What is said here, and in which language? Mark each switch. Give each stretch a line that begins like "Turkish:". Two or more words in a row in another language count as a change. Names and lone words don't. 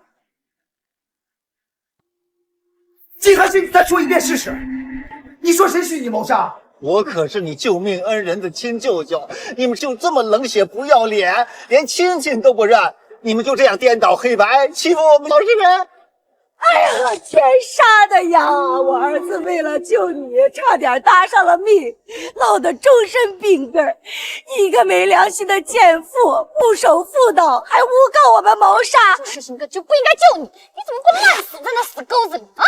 Chinese: 季寒心，你再說一遍試試。你說誰蓄意謀殺？我可是你救命恩人的親舅舅，你們就這麼冷血不要臉，連親戚都不認，你們就這樣顛倒黑白，欺負我們老實人？哎呀，天杀的呀！我儿子为了救你，差点搭上了命，落得终身病根儿。你一个没良心的贱妇，不守妇道，还诬告我们谋杀。世新哥就不应该救你，你怎么不烂死在那死沟子里啊？